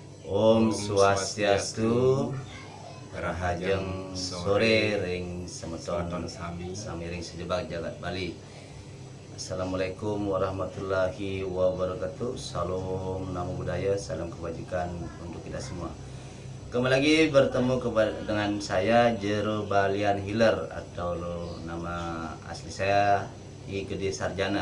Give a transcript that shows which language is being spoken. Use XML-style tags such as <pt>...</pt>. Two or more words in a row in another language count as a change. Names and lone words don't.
<ban>Om Swastiastu, Rahajeng sore ring semeton samiring sejebak jagat Bali.</ban> <ar>السلام عليكم ورحمة الله وبركاته.</ar> <id>Salam namo budaya, salam kebajikan untuk kita semua. Kembali lagi bertemu dengan saya Jero Balian Healer, atau nama asli saya I Gede Sarjana.</id>